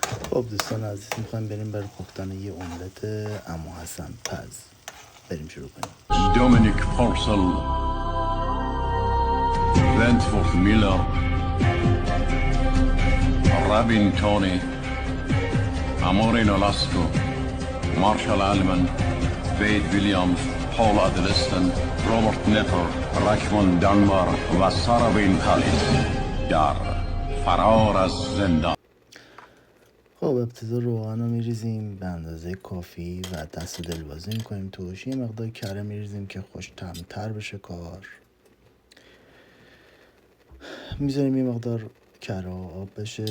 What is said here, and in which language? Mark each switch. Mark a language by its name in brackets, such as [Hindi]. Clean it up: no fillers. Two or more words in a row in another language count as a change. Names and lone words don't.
[Persian] خب دوستان عزیز، میخوایم بریم برای پختن یه املت عمو حسن پز. بریم شروع کنیم. Dominic Purcell, Wentworth Miller, Rabin Tony, Amorin Olasco, Marshall Allman, Wade Williams, Paul Adelisten, Robert Netter, Rachman Dunbar و سارابین خالد در فرار از زندان. خب ابتدا روغن رو میریزیم به اندازه کافی و دست دلبازی میکنیم توش. یه مقدار کره میریزیم که خوش طعم‌تر بشه کار. میذاریم یه مقدار کره آب بشه.